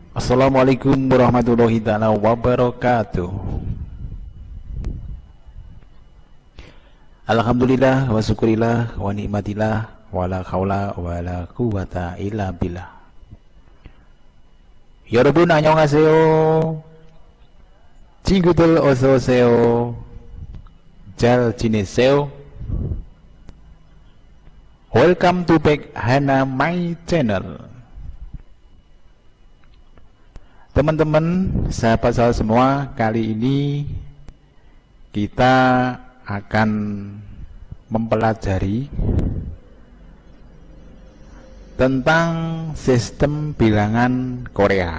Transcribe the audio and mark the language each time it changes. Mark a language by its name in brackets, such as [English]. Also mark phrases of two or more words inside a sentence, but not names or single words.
[Arabic] السلام عليكم ورحمة الله تعالى وبركاته. الحمد لله وشكر الله ونعمة الله ولا حول ولا قوة إلا بالله. [Korean] 여러분 안녕하세요. 친구들 어서 오세요. 잘 지내세요? [English] Welcome to back Hana my channel. [Indonesian] Teman-teman, sahabat-sahabat semua, kali ini kita akan mempelajari tentang sistem bilangan Korea.